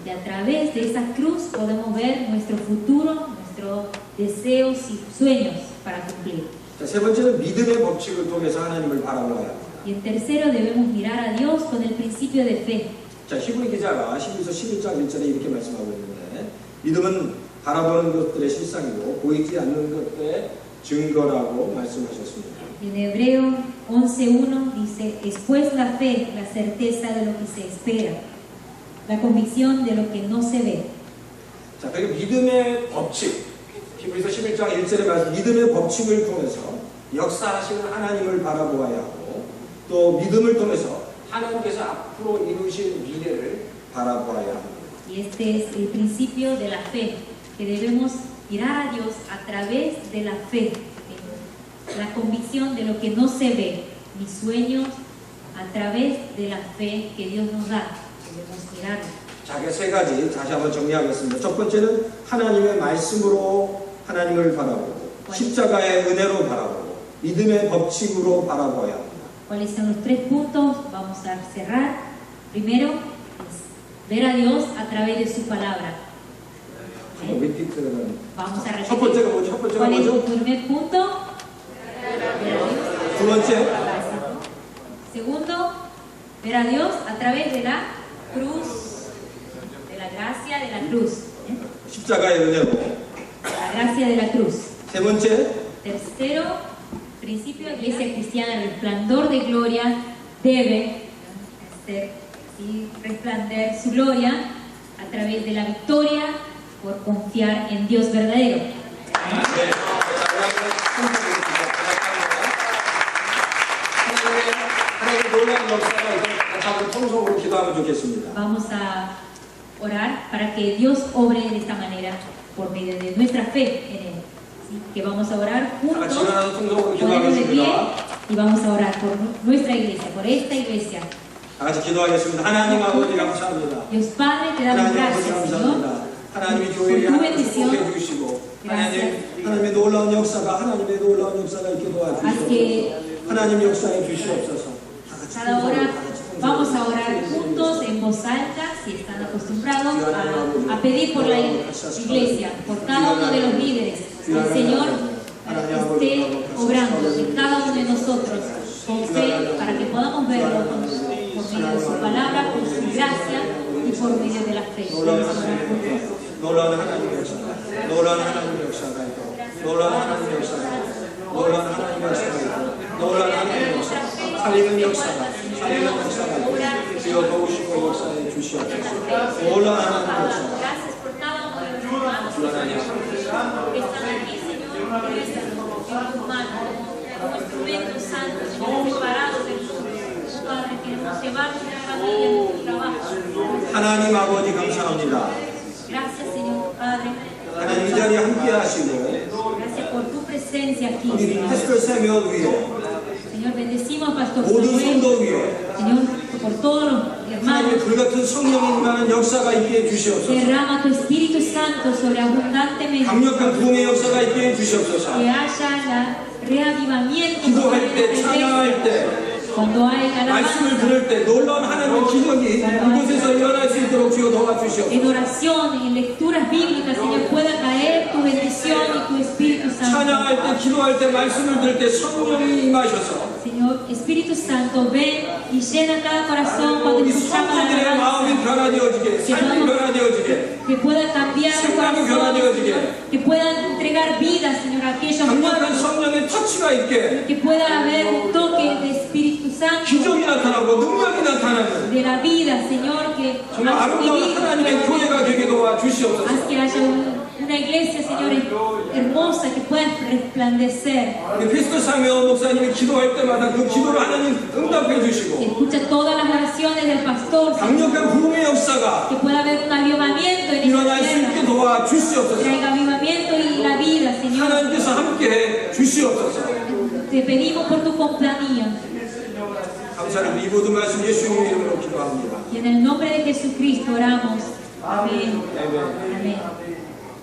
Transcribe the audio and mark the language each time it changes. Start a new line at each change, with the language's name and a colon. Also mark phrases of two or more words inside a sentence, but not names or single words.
Spanish: Y a través de esa cruz podemos ver nuestro futuro, nuestros deseos y sueños para cumplir.
Korean: 자, 세 번째는 믿음의 법칙을 통해서 하나님을 바라보아야 합니다.
Spanish: Y en tercero debemos mirar a Dios con el principio de fe.
Korean: 자, 히브리 기자가 12서 11장 1절에 이렇게 말씀하고 있는데, 믿음은 바라보는 것들의 실상이고 보이지 않는 것들의 증거라고 말씀하셨습니다.
Spanish: En Hebreo 11:1 dice, es pues la fe, la certeza de lo que se espera, la convicción de lo que no se ve.
Korean: 자, 그리고 믿음의 법칙, 히브리서 11장 1절에 말씀, 믿음의 법칙을 통해서 역사하시는 하나님을 바라보아야 하고, 또 믿음을 통해서 하나님께서 앞으로 이루실 미래를 바라보아야 합니다.
Spanish: Y este es el principio de la fe, que debemos mirar a Dios a través de la fe, la convicción de lo que no se ve, mis sueños a través de la fe que Dios nos da. Debemos mirarlo.
Korean: 자, 그 세 가지 다시 한번 정리하겠습니다. 첫 번째는 하나님의 말씀으로 하나님을 바라보고, 십자가의 은혜로 바라보고, 믿음의 법칙으로 바라보아야 합니다.
Spanish: ¿Cuáles son los 3 puntos? Vamos a cerrar. Primero es ver a Dios a través de su palabra.
Korean: 윈디 들어가는.
Spanish: Vamos a
Korean: 첫 번째가
Spanish: repetir.
Korean: 뭐죠? 첫 번째가
Spanish: ¿Cuál es el
Korean: 뭐죠?
Spanish: primer punto?
Korean: 두 번째,
Spanish: Segundo, ver a Dios a través de la cruz, de la gracia de la cruz.
Korean: 십자가의 은혜로.
Spanish: La gracia de la cruz.
Korean: 세 번째,
Spanish: Tercero, principio de Iglesia Cristiana, el resplandor de gloria debe hacer así, resplandecer su gloria a través de la victoria por confiar en Dios verdadero.
Korean: 네. 하나님의 놀라운 역사가 다들 통성으로 기도하면 좋겠습니다.
Spanish: Vamos a orar para que Dios obre de esta manera por medio de nuestra fe en Él. Así que vamos a orar
Korean: 다 같이
Spanish: juntos,
Korean: 일어나서 통성으로
Spanish: ponemos de pie
Korean: 기도하겠습니다.
Spanish: y vamos a orar por nuestra iglesia, por esta iglesia.
Korean: 다 같이 기도하겠습니다. 하나님 아버지 감사합니다.
Spanish: Dios Padre, te damos
Korean: 하나님 아버지
Spanish: gracias, Señor.
Korean: 감사합니다. 하나님이 교회를 축복해 주시고 하나님의 놀라운 역사가 하나님의 놀라운 역사가 있게 도와주시옵소서. 하나님 역사에 주시옵소서.
Spanish: Cada hora vamos a orar juntos en voz alta, si están acostumbrados a pedir por la iglesia, por cada uno de los líderes. El Señor esté obrando en cada uno de nosotros con fe para que podamos verlo por medio de su palabra, por su gracia y por medio de la fe. Vamos a orar juntos.
Korean: 놀라운 하나님의 역사가, 놀라운 하나님의 역사가 있고, 놀라운 하나님의 역사가 있고, 놀라운 하나님의 역사가 있고, 놀라운 하나님의 역사가 있고, 살리는 역사가 있고, 주여 도우시고 역사에 주시옵소서. 놀라운 하나님의 역사가.
Spanish: Gracias por cada uno de los hermanos que están aquí, Señor, en tus manos, como instrumentos santos, Señor, separados del mundo. Padre, queremos llevar nuestra familia, nuestro trabajo.
Korean: 하나님 아버지 감사합니다.
Spanish: Gracias, Señor Padre.
Korean: 하나님 이 자리에 함께 하시고,
Spanish: Gracias por tu presencia aquí,
Korean: 우리
Spanish: Señor.
Korean: 패스터 세미얼 위에,
Spanish: Señor, bendecimos a Pastor
Korean: 모든
Spanish: Samuel,
Korean: 성도 위에,
Spanish: Señor, por todos los
Korean: 하나님의
Spanish: hermanos.
Korean: 불같은 성령이 임하는 역사가 있게 해주시옵소서.
Spanish: Derrama tu Espíritu Santo sobre abundantemente.
Korean: 강력한 부흥의 역사가 있게 해주시옵소서.
Spanish: Que haya la reavivamiento
Korean: 기도할 때,
Spanish: sobre
Korean: 찬양할 때,
Spanish: cuando hay
Korean: 말씀을
Spanish: alabanza,
Korean: 들을 때 놀라운 하나님의 기적이 그곳에서 일어날 수 있도록 주여 도와주시옵소서.
Spanish: en oración, en lecturas bíblicas, Señor, pueda caer tu bendición y tu Espíritu Santo.
Korean: 찬양할 때, 기도할 때, 말씀을 들을 때 성령이 임하셔서
Spanish: Señor, Espíritu Santo, ven y llena cada corazón cuando
Korean: 우리
Spanish: escuchamos la
Korean: 성도들의 마음이
Spanish: alabanza.
Korean: 변화되어지게, 삶이 변화되어지게,
Spanish: Que pueda cambiar el
Korean: 생각이
Spanish: corazón,
Korean: 변화되어지게,
Spanish: que puedan entregar vida, Señor, a aquellos
Korean: 강력한
Spanish: muertos,
Korean: 성령의 터치가 있게,
Spanish: que pueda haber un toque de Espíritu Santo
Korean: 기적이 나타나고 능력이 나타나는
Spanish: de la vida, Señor, que
Korean: 정말 아름다운 하나님의 교회가 되게 도와주시옵소서.
Spanish: haz que haya una iglesia, Señor, hermosa, que pueda resplandecer,
Korean: 우리 패스터 사무엘 목사님이 기도할 때마다 그 기도를 하나님 응답해
Spanish: que
Korean: 주시고
Spanish: escucha todas las oraciones del pastor,
Korean: 강력한 부흥의 역사가
Spanish: que pueda haber un avivamiento en
Korean: 일어날
Spanish: esta
Korean: 수 있게
Spanish: tierra,
Korean: 도와주시옵소서.
Spanish: traiga avivamiento y la vida, Señor.
Korean: 하나님께서 함께해 주시옵소서.
Spanish: Te pedimos por tu compañía
Korean: 감사를 이 모든 말씀 예수님 이름으로 기도합니다.
Spanish: y en el nombre de Jesucristo oramos. Amén.
Korean: 아멘.